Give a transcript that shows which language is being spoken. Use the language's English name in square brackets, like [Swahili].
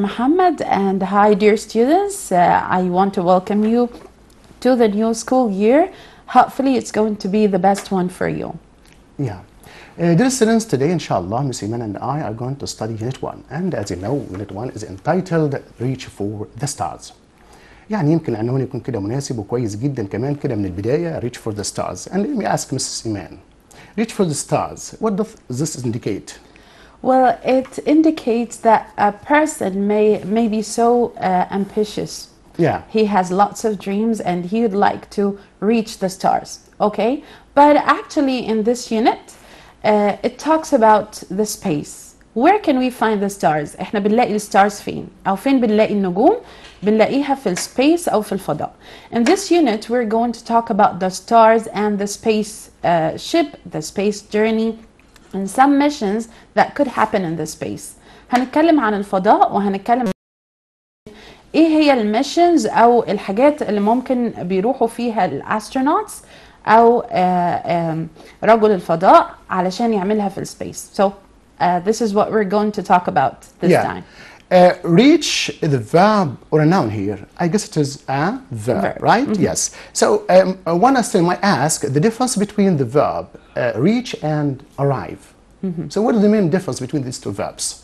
[English] Muhammad, and hi, dear students. I want to welcome you to the new school year. Hopefully, it's going to be the best one for you. Yeah. Dear students, today, inshallah, Miss Iman and I are going to study Unit 1. And as you know, Unit 1 is entitled Reach for the Stars. [Arabic] يعني يمكن العنوان يكون كده مناسب وكويس جدا كمان كده من البداية, [English] Reach for the Stars. And let me ask Mrs. Iman, Reach for the Stars, what does this indicate? Well, it indicates that a person may be so ambitious. Yeah. He has lots of dreams and he would like to reach the stars, okay? But actually in this unit, it talks about the space. Where can we find the stars? [Arabic] احنا بنلاقي الستارز فين؟ أو فين بنلاقي النجوم؟ بنلاقيها في السبيس أو في الفضاء. [English] In this unit, we're going to talk about the stars and the space ship, the space journey, and some missions that could happen in the space. [Arabic] هنتكلم عن الفضاء وهنتكلم ايه هي الميشنز أو الحاجات اللي ممكن بيروحوا فيها الأسترونوتس أو رجل الفضاء علشان يعملها في السبيس. [English] So this is what we're going to talk about this time. Reach is a verb or a noun here. I guess it is a verb, right? Mm-hmm. Yes. So one student might ask the difference between the verb reach and arrive. Mm-hmm. So what is the main difference between these two verbs?